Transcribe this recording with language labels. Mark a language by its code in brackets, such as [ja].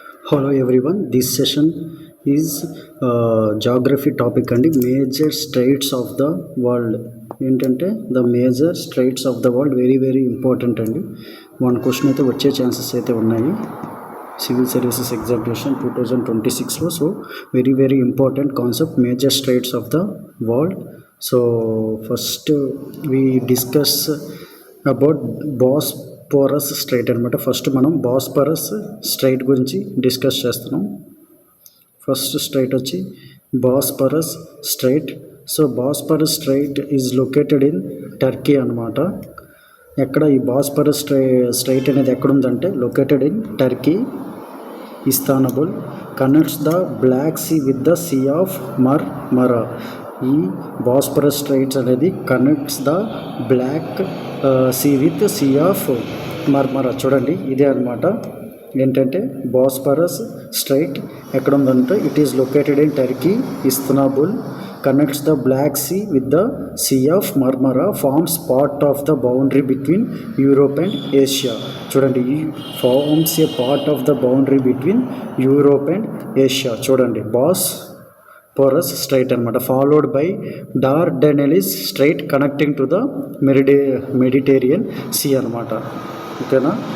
[en] Hello everyone, this session is geography topic and major straits of the world. ఏంటంటే the major straits of the world very important అండి. One question [te] అయితే వచ్చే chances అయితే ఉన్నాయి [en] Civil services examination 2026లో. So very important concept, major straits of the world. So first we discuss about Bosporus strait అనమాట. [te] First మనం బాస్పోరస్ straight గురించి discuss చేస్తున్నాం. ఫస్ట్ స్ట్రైట్ వచ్చి బాస్పోరస్ straight. [en] So Bosporus strait is located in Turkey అనమాట. [te] ఎక్కడ ఈ బాస్పోరస్ స్ట్రైట్ అనేది ఎక్కడుందంటే [en] located in Turkey, [te] Istanbul. [en] Connects the Black Sea with the Sea of Marmara. ఈ Bosporus straits అనేది connects the Black Sea with Sea of Marmara. [te] చూడండి ఇదే అనమాట. ఏంటంటే బాస్పోరస్ స్ట్రైట్ ఎక్కడ ఉందంటే [en] it is located in Turkey, [te] Istanbul. [en] connects the Black Sea with the Sea of Marmara, forms part of the boundary between Europe and Asia. చూడండి ఈ forms a part of the boundary between Europe and Asia. చూడండి Bosporus strait అనమాట. Followed by Dardanelles strait connecting to the Mediterranean sea అనమాట. ఓకేనా.